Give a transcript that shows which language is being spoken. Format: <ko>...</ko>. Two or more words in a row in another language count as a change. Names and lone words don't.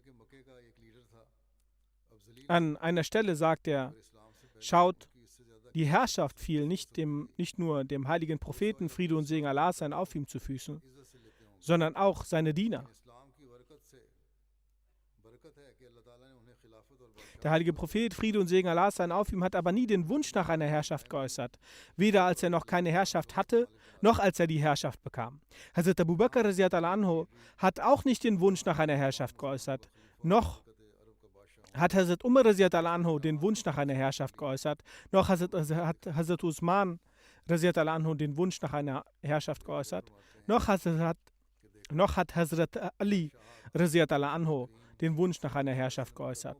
<de>An einer Stelle sagt er, schaut, die Herrschaft fiel nicht nur dem heiligen Propheten, Friede und Segen Allah sein auf ihm zu Füßen, sondern auch seine Diener. Der heilige Prophet, Friede und Segen Allah sein auf ihm, hat aber nie den Wunsch nach einer Herrschaft geäußert. Weder als er noch keine Herrschaft hatte, noch als er die Herrschaft bekam. Hazrat Abu Bakr</de> <ar>رضي الله عنه</ar> <de>hat auch nicht den Wunsch nach einer Herrschaft geäußert, noch hat Hazrat Umar</de> <ar>رضي الله عنه</ar> <de>den Wunsch nach einer Herrschaft geäußert, noch hat Hazrat Usman</de> <ar>رضي الله عنه</ar> <de>den Wunsch nach einer Herrschaft geäußert, noch hat Hazrat Ali</de> <ar>رضي الله عنه</ar> <de>den Wunsch nach einer Herrschaft geäußert.</de>